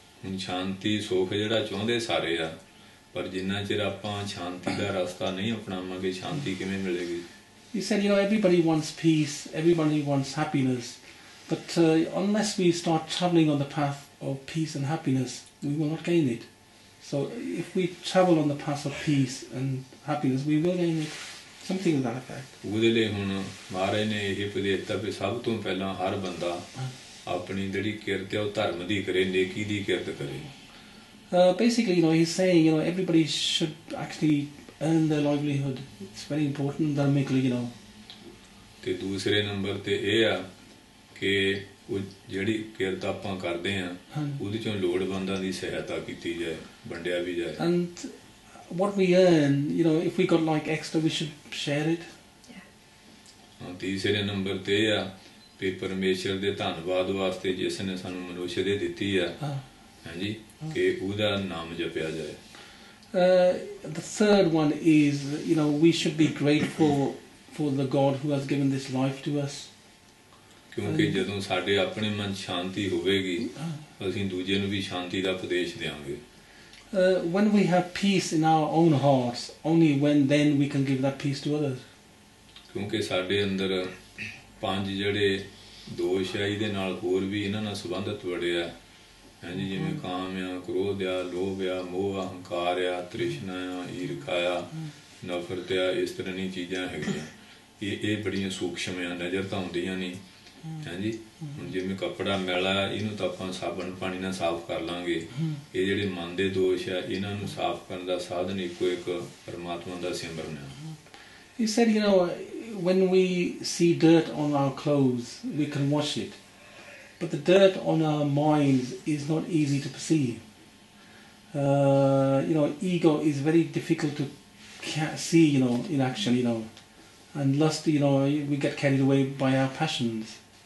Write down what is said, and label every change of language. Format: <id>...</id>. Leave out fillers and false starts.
<pa>ਹੁਣ ਸ਼ਾਂਤੀ ਸੁੱਖ ਜਿਹੜਾ ਚਾਹੁੰਦੇ ਸਾਰੇ ਆ, ਪਰ ਜਿੰਨਾ ਚਿਰ ਆਪਾਂ ਸ਼ਾਂਤੀ ਦਾ ਰਸਤਾ ਨਹੀਂ ਅਪਣਾਵਾਂਗੇ, ਸ਼ਾਂਤੀ ਕਿਵੇਂ ਮਿਲੇਗੀ?</pa> <en>He said, everybody wants peace, everybody wants happiness, but unless we start travelling on the path of peace and happiness, we will not gain it. So if we travel on the path of peace and happiness, we will gain it. Something to that effect.</en> <pa>ਉਹਦੇ ਲਈ ਹੁਣ ਮਹਾਰਾਜ ਨੇ ਇਹ ਉਪਦੇਸ਼ ਦਿੱਤਾ ਵੀ ਸਭ ਤੋਂ ਪਹਿਲਾਂ ਹਰ ਬੰਦਾ ਆਪਣੀ ਜਿਹੜੀ ਕਿਰਤ ਹੈ ਉਹ ਧਰਮ ਦੀ ਕਰੇ, ਨੇਕੀ ਦੀ ਕਿਰਤ ਕਰੇ।</pa> <en>Basically, he's saying, everybody should actually earn their livelihood. It's very important dharmically,</en> <pa>ਤੇ ਦੂਸਰੇ ਨੰਬਰ ਤੇ ਇਹ ਆ ਕਿ ਉਹ ਜਿਹੜੀ ਕਿਰਤ ਆਪਾਂ ਕਰਦੇ ਆ, ਉਹਦੇ ਚੋਂ ਲੋੜਵੰਦਾਂ ਦੀ ਸਹਾਇਤਾ ਕੀਤੀ ਜਾਏ, ਵੰਡਿਆ ਵੀ ਜਾਏ।</pa> <en>And what we earn, if we got like extra, we should share it.</en> <pa>ਹਾਂ, ਤੀਸਰੇ ਨੰਬਰ ਤੇ ਇਹ ਆ ਵੀ ਪਰਮੇਸ਼ਰ ਦੇ ਧੰਨਵਾਦ ਵਾਸਤੇ ਜਿਸ ਨੇ ਸਾਨੂੰ ਮਨੁੱਖ ਦੇ ਦਿੱਤੀ ਆ, ਹਾਂਜੀ, ਕਿ ਉਹਦਾ ਨਾਮ ਜਪਿਆ ਜਾਏ।</pa> <en>The third one is, we should be grateful for the God who has given this life to us.</en> <pa>ਕਿਉਂਕਿ ਜਦੋਂ ਸਾਡੇ ਆਪਣੇ ਮਨ ਸ਼ਾਂਤੀ ਹੋਵੇਗੀ, ਅਸੀਂ ਦੂਜੇ ਨੂੰ ਵੀ ਸ਼ਾਂਤੀ ਦਾ ਉਪਦੇਸ਼ ਦਿਆਂਗੇ।</pa> <en>When we have peace in our own hearts, only then we can give that peace to others.</en> <pa>ਕਿਉਂਕਿ ਸਾਡੇ ਅੰਦਰ 5 ਜਿਹੜੇ ਦੋਸ਼ ਆ, ਇਹਦੇ ਨਾਲ ਹੋਰ ਵੀ ਇਹਨਾਂ ਨਾਲ ਸੰਬੰਧਿਤ ਬੜੇ ਆ, ਹਾਂਜੀ, ਜਿਵੇਂ ਕਾਮ ਆ, ਕ੍ਰੋਧ ਆ, ਲੋਭ ਆ, ਮੋਹ, ਹੰਕਾਰ ਆ, ਤ੍ਰਿਸ਼ਨਾ ਆ, ਈਰਖਾ ਆ, ਨਫ਼ਰਤ ਆ, ਇਸ ਤਰ੍ਹਾਂ ਦੀਆਂ ਚੀਜ਼ਾਂ ਹੈਗੀਆਂ। ਇਹ ਬੜੀਆਂ ਸੂਖਸ਼ਮ ਆ, ਨਜ਼ਰ ਤਾਂ ਆਉਂਦੀਆਂ ਨਹੀਂ, ਹਾਂਜੀ। ਹੁਣ ਜਿਵੇਂ ਕੱਪੜਾ ਮੈਲਾ, ਇਹਨੂੰ ਤਾਂ ਆਪਾਂ ਸਾਬਣ ਪਾਣੀ ਨਾਲ ਸਾਫ਼ ਕਰ ਲਾਂਗੇ। ਇਹ ਜਿਹੜੇ ਮਨ ਦੇ ਦੋਸ਼ ਆ, ਇਹਨਾਂ ਨੂੰ ਸਾਫ਼ ਕਰਨ ਦਾ ਸਾਧਨ ਇੱਕੋ ਇੱਕ ਪਰਮਾਤਮਾ ਦਾ ਸਿਮਰਨ ਆ।</pa> <en>He said, when we see dirt on our clothes, we can wash it. But the dirt on our minds is not easy to perceive. Ego is very difficult to see, in action, And lust, we get carried away by our passions.</en>